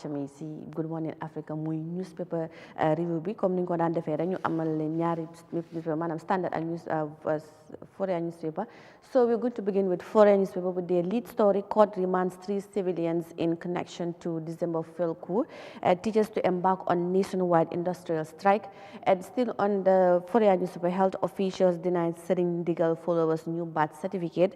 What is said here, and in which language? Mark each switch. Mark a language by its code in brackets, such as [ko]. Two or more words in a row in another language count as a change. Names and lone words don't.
[wo] mi si Good Morning Africa muy [en] newspaper review [wo] bi comme ni ñu ko daan defee rek ñu amal leen ñaari newspaper maanaam standard ak [en] foreign newspaper. So we're going to begin with foreign newspaper with their lead story: court remands 3 civilians in connection to December failed coup, teachers to embark on nationwide industrial strike. And still on the foreign newspaper, health officials denied Sering Digal followers new birth certificate.